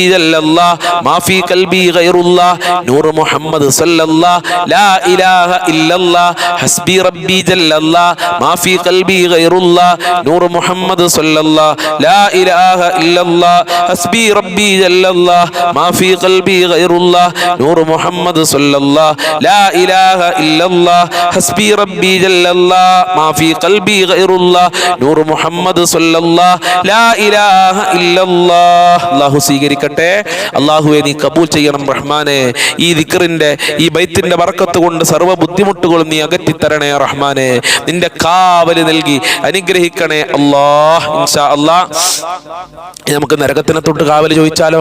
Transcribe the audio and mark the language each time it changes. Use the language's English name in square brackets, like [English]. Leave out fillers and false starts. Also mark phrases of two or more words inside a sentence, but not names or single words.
[Arabic] جل الله ما في قلبي غير الله نور محمد صلى الله لا إله إلا الله حسبي ربي جل الله ما في قلبي غير الله نور محمد صلى الله لا إله إلا الله حسبي ربي جل الله ما في قلبي غير الله نور محمد صلى الله لا إله إلا الله حسبي ربي جل الله ما في قلبي غير الله نور محمد صلى الله لا إله إلا الله. [Malayalam] അല്ലാഹു സ്വീകരിക്കട്ടെ. അല്ലാഹുവേ നീ കബൂൽ ചെയ്യണം റഹ്മാനെ. ഈ ദിക്റിന്റെ ഈ ബൈത്തിന്റെ ബർക്കത്ത് കൊണ്ട് സർവ്വ ബുദ്ധിമുട്ടുകളും നീ അകറ്റി തരണേ റഹ്മാനെ. നിന്റെ കാവല് നൽകി അനുഗ്രഹിക്കണേ അല്ലാഹ്. [Arabic] إن شاء الله [Malayalam] നമുക്ക് നരകത്തിനെ തൊട്ട് കാവല് ചോദിച്ചാലോ?